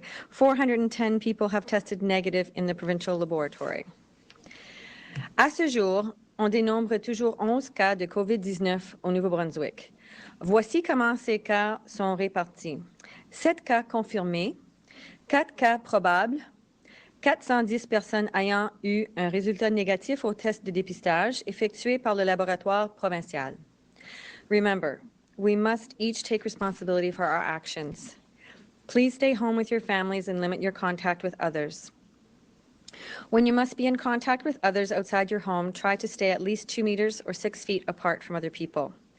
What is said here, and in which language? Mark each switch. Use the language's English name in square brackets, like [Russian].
[English] 410 people have tested negative in the provincial laboratory. [French] À ce jour, on dénombre toujours 11 cas de COVID-19 au Nouveau-Brunswick. Voici comment ces cas sont répartis. 7 cas confirmés, 4 cas probables, 410 personnes ayant eu un résultat négatif au test de dépistage effectué par le laboratoire provincial. [English] Remember, we must each take responsibility for our actions. Please stay home with your families and limit your contact with others. When you must be in contact with others outside your home, try to stay at least 2 meters or 6 feet apart from other people.